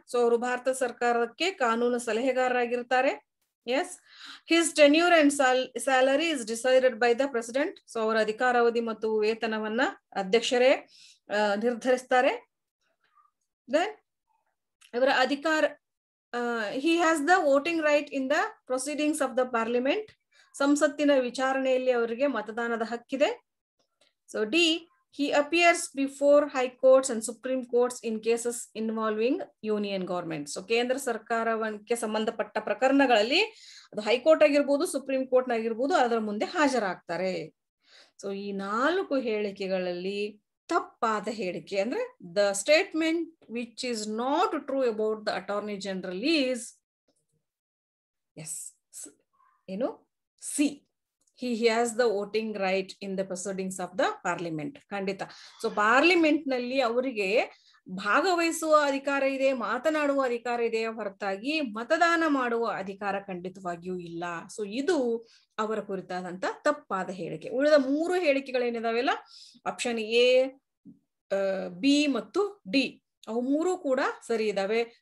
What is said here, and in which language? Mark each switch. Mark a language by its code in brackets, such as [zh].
[kn] So ಅವರು ಭಾರತ ಸರ್ಕಾರಕ್ಕೆ ಕಾನೂನು ಸಲಹೆಗಾರರಾಗಿರ್ತಾರೆ. [en] Yes. His tenure and salary is decided by the president. [kn] So ಅವರ ಅಧಿಕಾರಾವಧಿ ಮತ್ತು ವೇತನವನ್ನ ಅಧ್ಯಕ್ಷರೇ ನಿರ್ಧರಿಸ್ತಾರೆ. [en] Then [kn] ಇವರ ಅಧಿಕಾರ [en] he has the voting right in the proceedings of the parliament. [kn] ಸಂಸತ್ತಿನ ವಿಚಾರಣೆಯಲ್ಲಿ ಅವರಿಗೆ ಮತದಾನದ ಹಕ್ಕಿದೆ. [en] So D, he appears before high courts and supreme courts in cases involving union government. [kn] So ಕೇಂದ್ರ ಸರ್ಕಾರಕ್ಕೆ ಸಂಬಂಧಪಟ್ಟ ಪ್ರಕರಣಗಳಲ್ಲಿ ಅದು ಹೈಕೋರ್ಟ್ ಆಗಿರ್ಬೋದು, ಸುಪ್ರೀಂ ಕೋರ್ಟ್ ಆಗಿರ್ಬೋದು, ಅದರ ಮುಂದೆ ಹಾಜರಾಗ್ತಾರೆ. ಸೊ ಈ 4 ಹೇಳಿಕೆಗಳಲ್ಲಿ ತಪ್ಪಾದ ಹೇಳಿಕೆ ಅಂದ್ರೆ [en] the statement which is not true about the attorney general is yes, ಏನು C. He has the voting right in the proceedings of the parliament. [kn] ಖಂಡಿತ. ಸೊ ಪಾರ್ಲಿಮೆಂಟ್ ನಲ್ಲಿ ಅವರಿಗೆ ಭಾಗವಹಿಸುವ ಅಧಿಕಾರ ಇದೆ, ಮಾತನಾಡುವ ಅಧಿಕಾರ ಇದೆ ಹೊರತಾಗಿ ಮತದಾನ ಮಾಡುವ ಅಧಿಕಾರ ಖಂಡಿತವಾಗಿಯೂ ಇಲ್ಲ. ಸೊ ಇದು ಅವರ ಕುರಿತಾದಂತ ತಪ್ಪಾದ ಹೇಳಿಕೆ. ಉಳಿದ 3 ಹೇಳಿಕೆಗಳೇನಿದಾವೆಲ್ಲ ಆಪ್ಷನ್ ಎ, ಬಿ ಮತ್ತು ಡಿ, ಅವು 3 ಕೂಡ ಸರಿ ಇದಾವೆ.